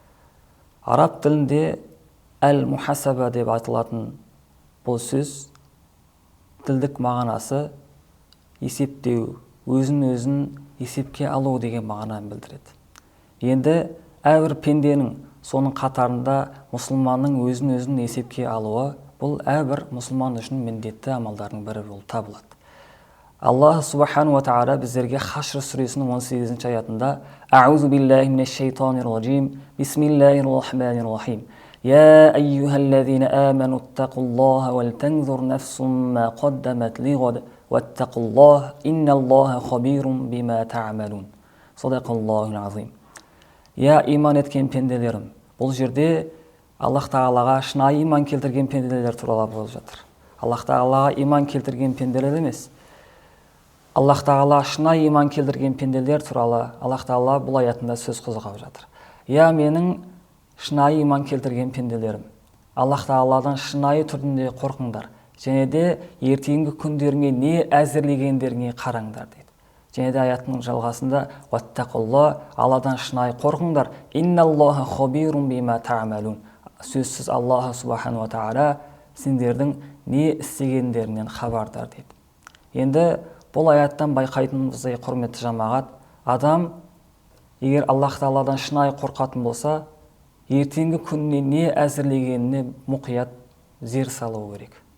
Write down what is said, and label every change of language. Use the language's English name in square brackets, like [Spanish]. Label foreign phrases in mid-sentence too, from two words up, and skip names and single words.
[Kazakh] Араб тілінде әл-мухасаба деп айтылатын бұл сөз тілдік мағынасы есептеу, өзін есепке алу деген мағынаны білдіреді. Енді әрбір пенденің, соның қатарында мұсылманның өзін есепке алуы бұл әрбір мұсылман үшін міндетті амалдардың бірі болып табылады. Аллах [Arabic] سبحانه وتعالى [Kazakh] біздерге Хашр сүресінің 18-ші аятында [Arabic] «أعوذ بالله من الشيطان الرجيم، بسم الله الرحمن الرحيم. يا أيها الذين آمنوا اتقوا الله ولتنظر نفس ما قدمت لغد واتقوا الله إن الله خبير بما تعملون». صدق الله العظيم. [Kazakh] Я иман еткен пенделерім. Бұл жерде Аллах Тағалаға шынайы иман келтірген пенделер туралы болып жатыр. Аллах Тағалаға иман келтірген пенделер емес. Аллах Тағала шынайы иман келтірген пенделер туралы Аллах Тағала бұл аятында сөз қозғап жатыр. Я менің шынайы иман келтірген пенделерім. Аллах Тағаладан шынайы түрінде қорқыңдар. Және де ертеңгі күндеріңе не әзірлегендеріңе қараңдар дейді. Және де аяттың жалғасында «Ваттақулла» Алладан шынайы қорқыңдар. [Arabic] «إن الله خبير بما تعملون». [Kazakh] Сөзсіз Аллах [Arabic] سبحانه وتعالى [Kazakh] сендердің не істегендерінен хабардар дейді. Енді бұл аяттан байқайтынымыздай, құрметті жамағат, адам егер Аллах Тағаладан шынайы қорқатын болса, ертеңгі күніне не әзірлегеніне мұқият зер салу керек.